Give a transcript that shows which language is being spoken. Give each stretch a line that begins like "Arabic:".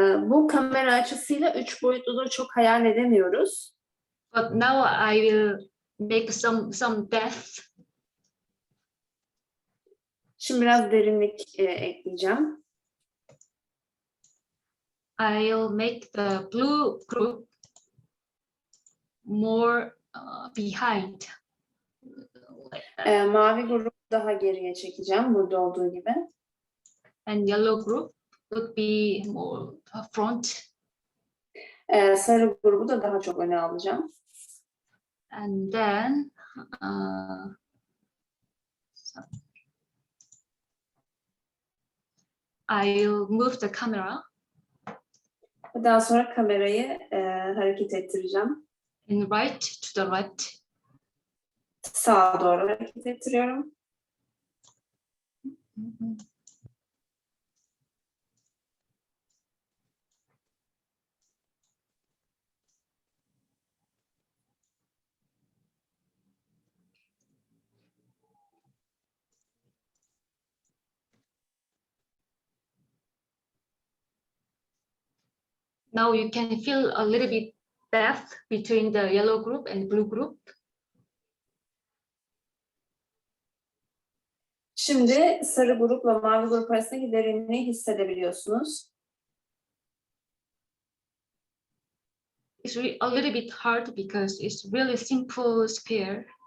Turkish: Bu kamera açısıyla 3 boyutluluğu çok hayal edemiyoruz.
English: But now I will make some depth.
Turkish: Şimdi biraz derinlik ekleyeceğim.
English: I'll make the blue group more behind.
Turkish: Mavi grubu daha geriye çekeceğim burada olduğu gibi.
English: And yellow group would be more front.
Turkish: Sarı grubu da daha çok öne alacağım.
English: And then I'll move the camera
Turkish: Daha sonra kamerayı hareket ettireceğim.
English: in right to the right.
Turkish: Sağa doğru hareket ettiriyorum.
English: Now you can feel a little bit depth between the yellow group and blue group.
Turkish: Şimdi sarı grupla mavi grup arasındaki derinliği hissedebiliyorsunuz.
English: It's a little bit hard because it's really simple square.